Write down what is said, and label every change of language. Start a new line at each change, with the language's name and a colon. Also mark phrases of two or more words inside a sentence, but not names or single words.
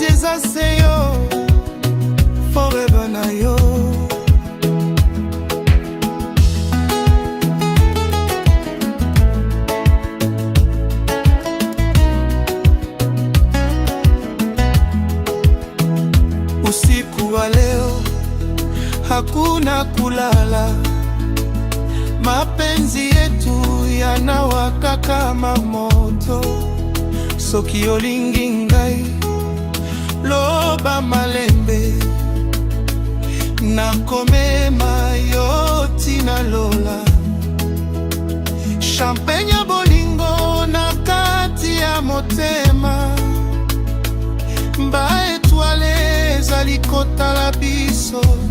Lingala: nakose yo forever na yo.
Swahili: Usiku wa leo hakuna kulala, mapenzi yetu yanawaka kama moto.
Lingala: Soki olingi ngai loba malembe, nakomema yo tina lola. Champagne ya bolingo na kati ya motema, ba etwale ezali kotala biso.